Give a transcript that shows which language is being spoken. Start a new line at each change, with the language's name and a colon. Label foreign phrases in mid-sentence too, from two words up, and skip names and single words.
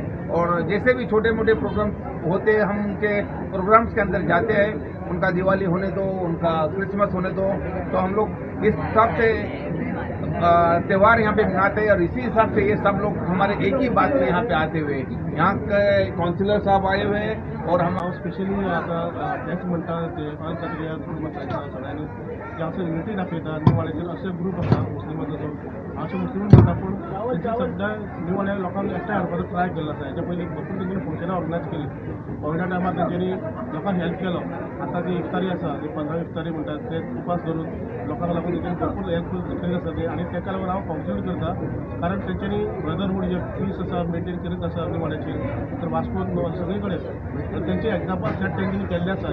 Hindi: और जैसे भी छोटे मोटे प्रोग्राम होते हैं हम उनके प्रोग्राम्स के अंदर जाते हैं, उनका दिवाली होने दो, उनका क्रिसमस होने दो, तो हम लोग इस हिसाब से त्यौहार यहाँ पे मनाते हैं, और इसी हिसाब से ये सब लोग हमारे एक ही बात पे यहाँ पे आते हुए यहाँ के काउंसिलर साहब आए हुए हैं, और हम
Konkani: स्पेशली आता नेक्स्ट म्हणटा ते अल कादरिया ग्रुपाच्या सगळ्यांनी जे असं युनिटी दाखयता निवाड्याचेर असे ग्रुप आसा मुस्लिमांचो जो अशे मुस्लिम म्हणटा पूण तेंची सद्या निवाड्या लोकांक एकठांय हाडपाचो ट्राय केल्लो आसा। हेच्या पयलीं भरपूर तेंच्यांनी फंक्शनां ऑर्गनायज केली, कोविडा टायमार तेंच्यांनी लोकांक हेल्प केलो। आतां जी इफ्तारी आसा ती 15 इफ्तारी म्हणटात ते उपास धरून लोकांक लागून तेंच्यांनी भरपूर हेल्प केल्ली आसा ती, आनी तेका लागून हांव कॉन्ग्रेचुलेट करता, कारण तेंच्यांनी ब्रदरहूड जे पीस आसा मेंटेन करीत आसा निवाड्याचेर, तर वास्कोन सगळे कडेन तेंचे
English: example set
Konkani: तेंच्यांनी केल्ले आसा।